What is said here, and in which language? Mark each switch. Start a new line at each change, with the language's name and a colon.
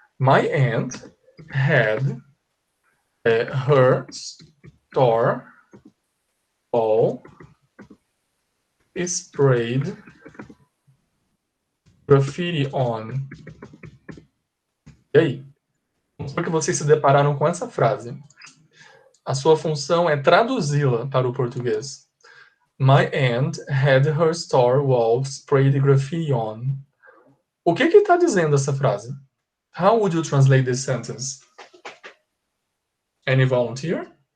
English: My aunt had her store all sprayed graffiti on.
Portuguese: E aí? Como que vocês se depararam com essa frase? A sua função é traduzi-la para o português.
English: My aunt had her store wall sprayed graffiti on.
Portuguese: O que está dizendo essa frase?
English: How would you translate this sentence? Any volunteer?